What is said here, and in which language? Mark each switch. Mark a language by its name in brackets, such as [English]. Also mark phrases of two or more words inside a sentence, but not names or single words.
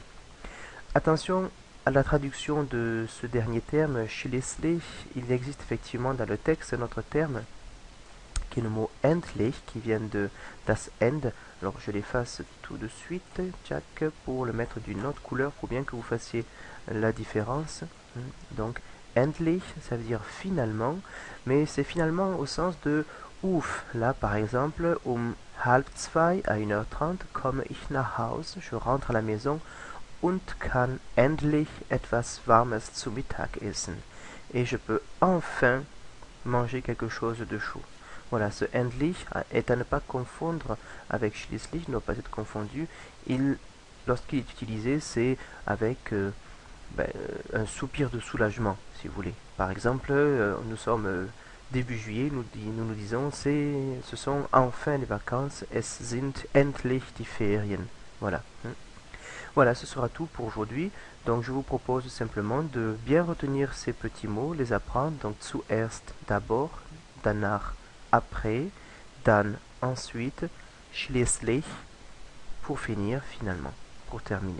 [French] Attention à la traduction de ce dernier terme, schließlich, il existe effectivement dans le texte un autre terme qui est le mot endlich, qui vient de [German] das End. [French] Alors je l'efface tout de suite, Jack, pour le mettre d'une autre couleur, pour bien que vous fassiez la différence. Donc endlich, ça veut dire finalement, mais c'est finalement au sens de ouf. Là par exemple, [German] halb zwei, à 1h30, komme ich nach Haus, [French] je rentre à la maison, [German] und kann endlich etwas Warmes zu Mittag essen. [French] Et je peux enfin manger quelque chose de chaud. Voilà, ce endlich est à ne pas confondre avec schließlich, ne doit pas être confondu. Lorsqu'il est utilisé, c'est avec un soupir de soulagement, si vous voulez. Par exemple, nous sommes début juillet, nous disons, ce sont enfin les vacances, [German] es sind endlich die Ferien. [French] Voilà. Voilà, ce sera tout pour aujourd'hui. Donc je vous propose simplement de bien retenir ces petits mots, les apprendre. Donc zuerst d'abord, danach après, dann ensuite, schließlich pour finir, finalement, pour terminer.